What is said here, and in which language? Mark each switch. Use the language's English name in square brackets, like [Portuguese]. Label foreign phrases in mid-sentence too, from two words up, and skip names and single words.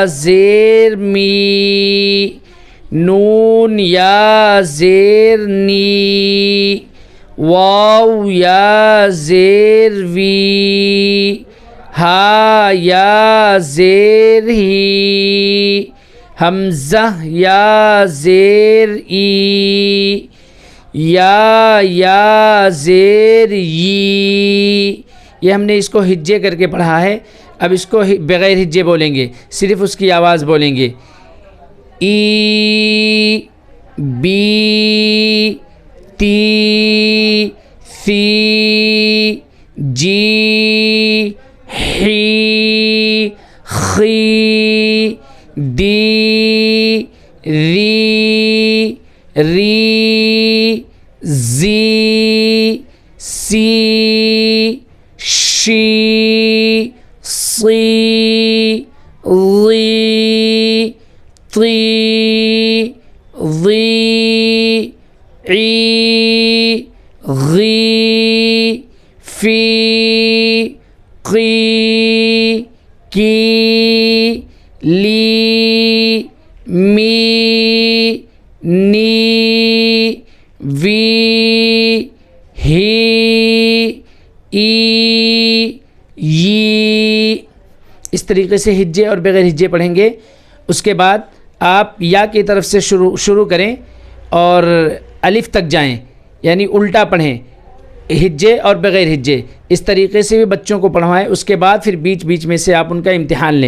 [Urdu] زیر می، نون یا زیر نی، واو یا زیر وی، ہا یا زیر ہی، حمزہ یا زیر ای، یا زیر ی۔ یہ ہم نے اس کو ہجے کر کے پڑھا ہے۔ اب اس کو بغیر ہجے بولیں گے، صرف اس کی آواز بولیں گے۔ [Arabic] ای، بی، تی، سی، جی، حی، خی، دی، ری، ری، زی، سی شی صی ضی طی ضی عی غی فی قی کی لی می نی وی ہی ای ی۔ [Urdu] اس طریقے سے ہجے اور بغیر ہجے پڑھیں گے۔ اس کے بعد آپ یا کی طرف سے شروع کریں اور الف تک جائیں، یعنی الٹا پڑھیں، ہجے اور بغیر ہجے۔ اس طریقے سے بھی بچوں کو پڑھوائیں۔ اس کے بعد پھر بیچ بیچ میں سے آپ ان کا امتحان لیں۔